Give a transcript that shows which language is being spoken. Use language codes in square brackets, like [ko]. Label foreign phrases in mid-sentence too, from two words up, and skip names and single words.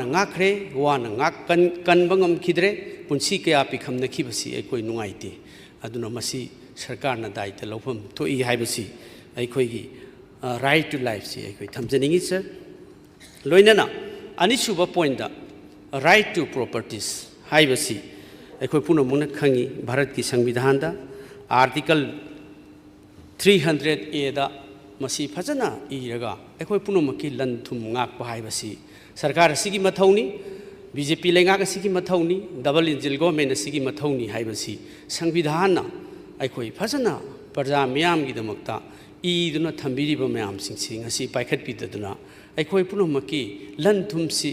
[mni] ngakre wana ngak kan bangam khidre punsi kaya pikhamna khibasi aikoi nungaite aduna masi sarkar na daita lofam thoi haibasi aikoi gi [en] right to life [mni] si ai thamjaningi sir loinana anisuba point da [en] right to properties [mni] haibasi ai punamuna khangi bharat ki संविधान da article 300A da masi phajana iraga ai punamaki lan thum ngak pa haibasi sarkar asigi mathauni BJP lenga asigi mathauni [en] double engine government [mni] asigi mathauni haibasi संविधान na ai phajana parja miyam gi damakta iduna thambiriba mayam singsi ngasi paikhat pidaduna ai punamaki lan thum si